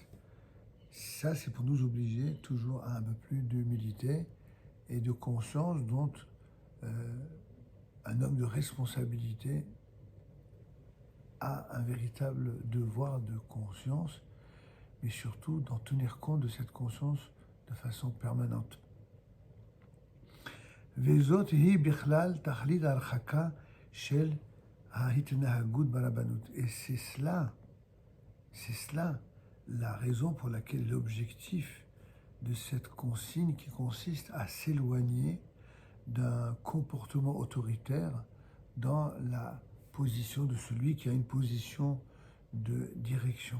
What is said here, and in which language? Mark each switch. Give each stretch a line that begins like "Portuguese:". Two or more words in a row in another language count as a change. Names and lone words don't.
French: Ça, c'est pour nous obliger toujours à un peu plus d'humilité et de conscience dont un homme de responsabilité a un véritable devoir de conscience, mais surtout d'en tenir compte de cette conscience de façon permanente.
Hebrew: וזאת היא בכלל תכלית ההרחקה של ההתנהגות ברבנות.
French: Et c'est cela la raison pour laquelle l'objectif de cette consigne qui consiste à s'éloigner d'un comportement autoritaire dans la position de celui qui a une position de direction.